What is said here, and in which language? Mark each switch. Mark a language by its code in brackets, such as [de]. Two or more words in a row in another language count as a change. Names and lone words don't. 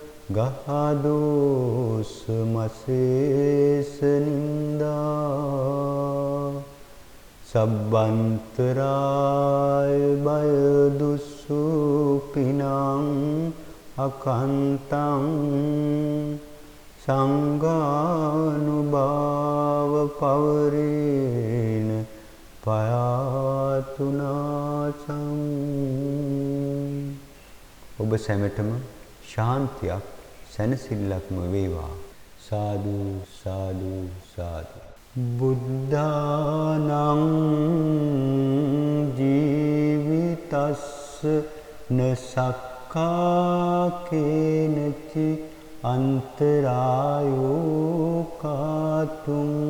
[pi] ගහදෝස මසේස නින්දා සබ්බන්තරාය භය දුස්සුපිනං අකන්තං සංඝානුභාව පවරේන [si] පයාතුනාසං ඔබ සැමටම ශාන්තියක් සැනසෙල්ලක්ම වේවා [pi] සාදු සාදු සාදු බුද්ධානං ජීවිතස්ස නසක්ඛා කේනචි අන්තරායෝ කාතුං